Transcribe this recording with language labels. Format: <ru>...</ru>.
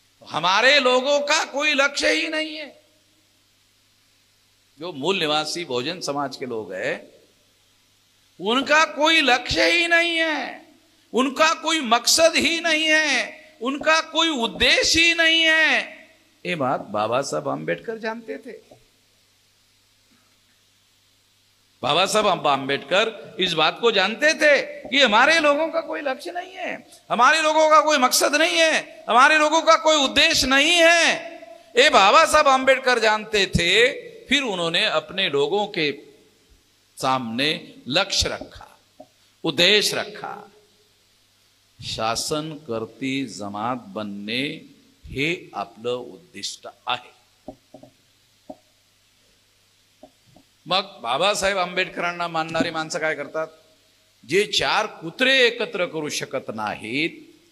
<hi>हमारे लोगों का कोई लक्ष्य ही नहीं है. जो मूल निवासी बहुजन समाज के लोग हैं, उनका कोई लक्ष्य ही नहीं है, उनका कोई मकसद ही नहीं है, उनका कोई उद्देश्य ही नहीं है. ये बात बाबा साहब आम्बेडकर जानते थे. बाबा साहब आम्बेडकर इस बात को जानते थे कि हमारे लोगों का कोई लक्ष्य नहीं है, हमारे लोगों का कोई मकसद नहीं है, हमारे लोगों का कोई उद्देश्य नहीं है. ये बाबा साहब आम्बेडकर जानते थे. फिर उन्होंने अपने लोगों के सामने लक्ष्य रखा, उद्देश्य रखा.</hi> <mr>शासन करती जमात बनणे हे आपलं उद्दिष्ट आहे. मग बाबासाहेब आंबेडकरांना मानणारी माणसं काय करतात, जे 4 कुत्रे एकत्र करू शकत नाहीत</mr>